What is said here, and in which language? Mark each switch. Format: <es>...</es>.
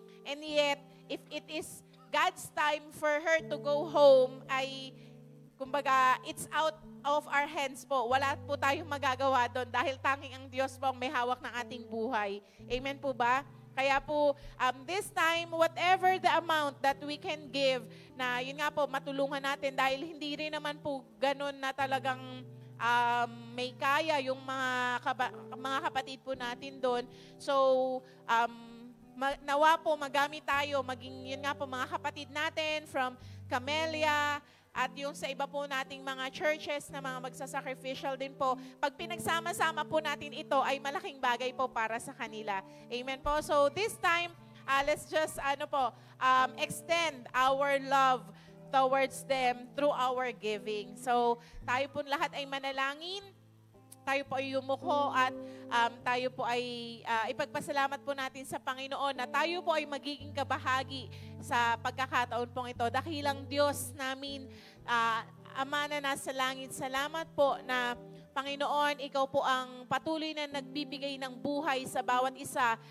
<en>And yet, if it is God's time for her to go home,</en> <tl>ay kumbaga,</tl> <en>it's out of our hands po.</en> <tl>Wala po tayong magagawa doon dahil tanging ang Diyos po ang may hawak ng ating buhay. Amen po ba? Kaya po,</tl> <en>this time, whatever the amount that we can give,</en> <tl>na yun nga po, matulungan natin dahil hindi rin naman po ganun na talagang may kaya yung mga kapatid po natin doon. So, nawa po magamit tayo, maging yun nga po mga kapatid natin from Camellia, at yung sa iba po nating mga churches na mga magsasacrificial din po, pag pinagsama-sama po natin ito, ay malaking bagay po para sa kanila. Amen po.</tl> <en>So this time, let's just extend our love towards them through our giving.</en> <tl>So tayo po lahat ay manalangin, tayo po ay yumuko at tayo po ay ipagpasalamat po natin sa Panginoon na tayo po ay magiging kabahagi sa pagkakataon pong ito. Dakilang Diyos namin, Ama na nasa langit, salamat po na Panginoon, Ikaw po ang patuloy na nagbibigay ng buhay sa bawat isa.</tl>